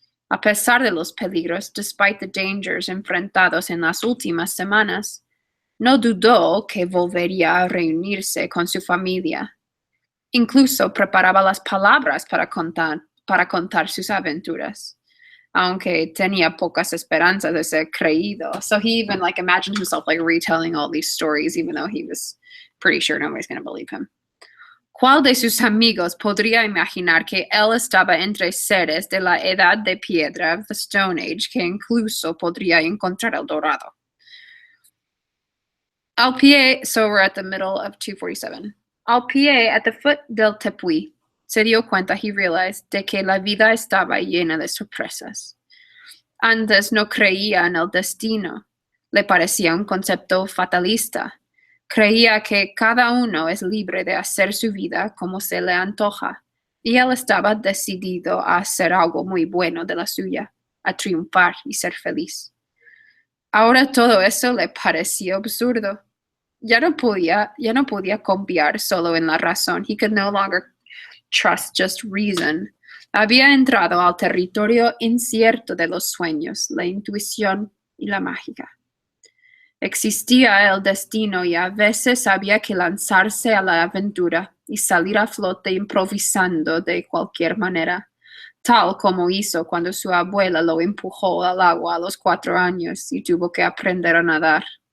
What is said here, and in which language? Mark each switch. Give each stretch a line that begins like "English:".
Spanish: A pesar de los peligros,
English: despite the dangers
Spanish: enfrentados en las últimas semanas, no dudó que volvería a reunirse con su familia. Incluso preparaba las palabras para contar sus aventuras, aunque tenía pocas esperanzas de ser creído.
English: So he even imagined himself retelling all these stories, even though he was pretty sure nobody's going to believe him.
Spanish: ¿Cuál de sus amigos podría imaginar que él estaba entre seres de la edad de piedra,
English: the Stone Age,
Spanish: que incluso podría encontrar el dorado? Al pie,
English: so we're at the middle of 247.
Spanish: Al pie,
English: at the foot
Spanish: del tepuy, se dio cuenta,
English: he realized,
Spanish: de que la vida estaba llena de sorpresas. Antes no creía en el destino. Le parecía un concepto fatalista. Creía que cada uno es libre de hacer su vida como se le antoja, y él estaba decidido a hacer algo muy bueno de la suya, a triunfar y ser feliz. Ahora todo eso le parecía absurdo. Ya no podía confiar solo en la razón.
English: He could no longer trust just reason.
Spanish: Había entrado al territorio incierto de los sueños, la intuición y la mágica. Existía el destino y a veces había que lanzarse a la aventura y salir a flote improvisando de cualquier manera, tal como hizo cuando su abuela lo empujó al agua a los 4 años y tuvo que aprender a nadar.